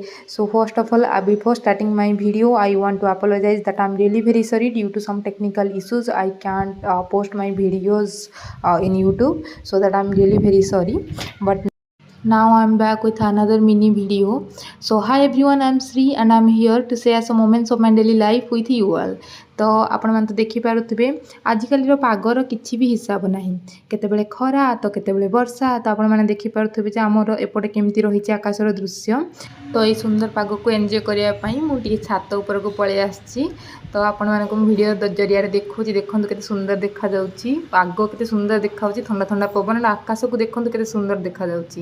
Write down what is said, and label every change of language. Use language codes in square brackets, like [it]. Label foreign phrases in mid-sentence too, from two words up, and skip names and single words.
[en] So first of all, before starting my video, I want to apologize that I'm really very sorry due to some technical issues. I can't post my videos in YouTube, so that I'm really very sorry. But now I'm back with another mini video. So hi everyone, I'm Sri and I'm here to share some moments of my daily life with you all. [or] ତ ଆପଣମାନେ ତ ଦେଖିପାରୁଥିବେ ଆଜିକାଲିର ପାଗର କିଛି ବି ହିସାବ ନାହିଁ, କେତେବେଳେ ଖରା ତ କେତେବେଳେ ବର୍ଷା। ତ ଆପଣମାନେ ଦେଖିପାରୁଥିବେ ଯେ ଆମର ଏପଟେ କେମିତି ରହିଛି ଆକାଶର ଦୃଶ୍ୟ। ତ ଏଇ ସୁନ୍ଦର ପାଗକୁ ଏନ୍ଜୟ କରିବା ପାଇଁ ମୁଁ ଟିକେ ଛାତ ଉପରକୁ ପଳେଇ ଆସିଛି। ତ ଆପଣମାନଙ୍କୁ ମୁଁ ଭିଡ଼ିଓ ଜରିଆରେ ଦେଖାଉଛି, ଦେଖନ୍ତୁ କେତେ ସୁନ୍ଦର ଦେଖାଯାଉଛି, ପାଗ କେତେ ସୁନ୍ଦର ଦେଖାଯାଉଛି, ଥଣ୍ଡା ଥଣ୍ଡା ପବନ, ଆକାଶକୁ ଦେଖନ୍ତୁ କେତେ ସୁନ୍ଦର ଦେଖାଯାଉଛି।